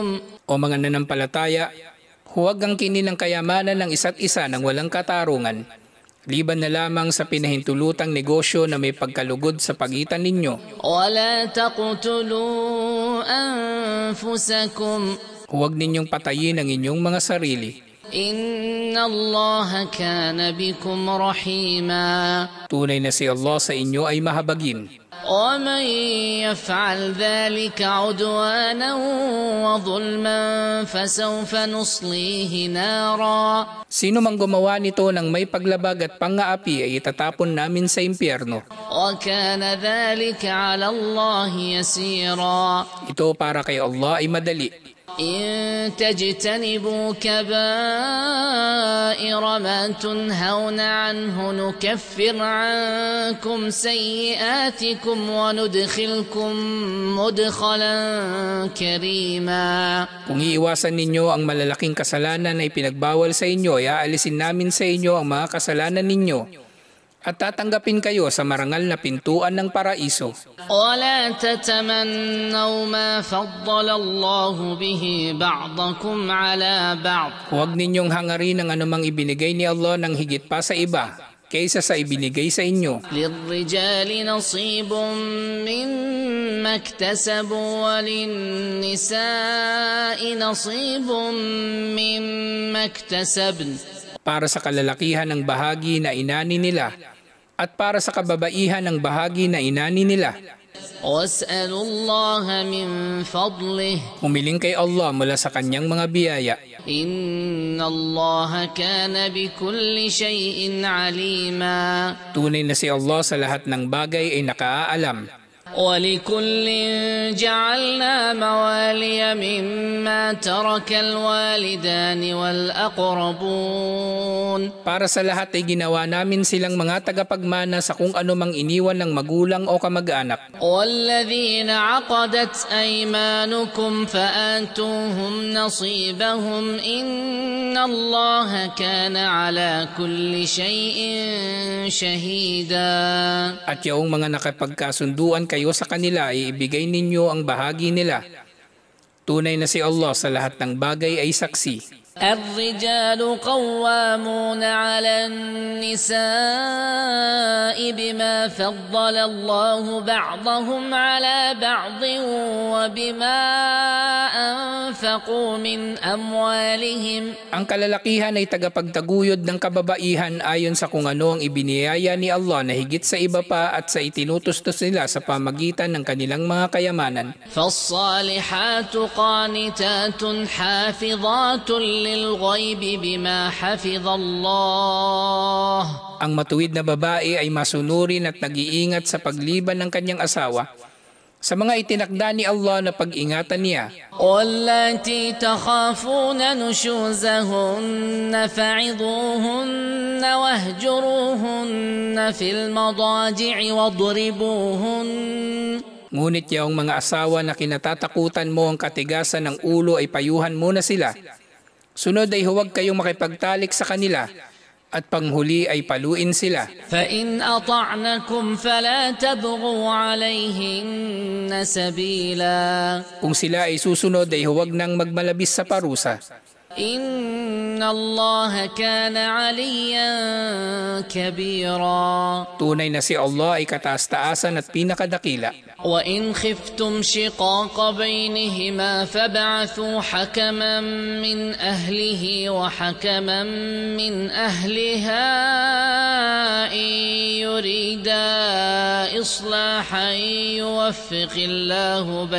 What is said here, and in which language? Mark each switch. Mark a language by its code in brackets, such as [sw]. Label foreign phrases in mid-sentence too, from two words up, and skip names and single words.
[tl] O mga nanampalataya, huwag ang kinin ng kayamanan ng isa't isa ng walang katarungan, liban na lamang sa pinahintulutang negosyo na may pagkalugod sa pagitan ninyo. [ar] ولا تقتلوا أنفسكم. [tl] Huwag ninyong patayin ang inyong mga sarili. [ar] إن الله كان بكم رحيما. [tl] Tunay na si Allah sa inyo ay mahabagin. [ar] ومن يفعل ذلك عدوانا وظلما فسوف نصليه نارا. [tl] Sino mang gumawa nito ng may paglabag at pang-aapi ay itatapon namin sa impyerno. [ar] وكان ذلك على الله يسيرا. [tl] Ito para kay Allah ay madali. [ar] إن تجتنبوا كبائر ما تنهون عنه نكفر عنكم سيئاتكم وندخلكم مدخلا كريما. [tl] Kung iiwasan ninyo ang malalaking kasalanan na ipinagbawal sa inyo, aalisin namin sa inyo ang mga kasalanan ninyo at tatanggapin kayo sa marangal na pintuan ng paraiso. [ar] ولا تتمنوا ما فضل الله به بعضكم على بعض. [tl] Huwag ninyong hangarin ang anumang ibinigay ni Allah ng higit pa sa iba kaysa sa ibinigay sa inyo. [ar] للرجال نصيب مما اكتسبوا وللنساء نصيب مما اكتسبن. [tl] Para sa kalalakihan ng bahagi na inani nila at para sa kababaihan ng bahagi na inani nila. [ar] واسألوا الله من فضله. [tl] Humiling kay Allah mula sa kanyang mga biyaya. [ar] إن الله كان بكل شيء عليما. [tl] Tunay na si Allah sa lahat ng bagay ay nakaalam. [ar] ولكل جعلنا موالي مما ترك الوالدان والأقربون. [tl] Para sa lahat ay ginawa namin silang mga tagapagmana sa kung ano mang iniwan ng magulang o kamag-anak. [ar] والذين عقدت أيمانكم فآتوهم نصيبهم إن الله كان على كل شيء شهيدا. [tl] At yung mga nakapagkasunduan kayo sa kanila ay ibigay ninyo ang bahagi nila. Tunay na si Allah sa lahat ng bagay ay saksi. [ar] الرجال قوامون على النساء بما فضل الله بعضهم على بعض وبما أنفقوا من أموالهم. [tl] Ang kalalakihan ay tagapagtaguyod ng kababaihan ayon sa kung ano ang ibiniyaya ni Allah na higit sa iba pa at sa itinutustos nila sa pamagitan ng kanilang mga kayamanan. [ar] فالصالحات قانتات حافظات للغيب بما حفظ الله. [tl] Ang matuwid na babae ay masunurin at nag-iingat sa pagliban ng kanyang asawa sa mga itinakda ni Allah na pag-ingatan niya. [ar] واللاتي تخافون نشوزهن فعظوهن واهجروهن في المضاجع واضربوهن. [tl] Ngunit yung mga asawa na kinatatakutan mo ang katigasan ng ulo ay payuhan muna sila. Sunod ay huwag kayong makipagtalik sa kanila at panghuli ay paluin sila. [ar] فإن أطعنكم فلا تبغوا عليهن سبيلا. [tl] Kung sila ay susunod ay huwag nang magmalabis sa parusa. [ar] إن الله كان عليا كبيرا. [tl] Tunay na si Allah ay kataas-taasan at pinakadakila. [ar] وإن خفتم شقاق بينهما فابعثوا حكما من أهله وحكما من أهلها إن يريدا إصلاحا يوفق الله بينهما.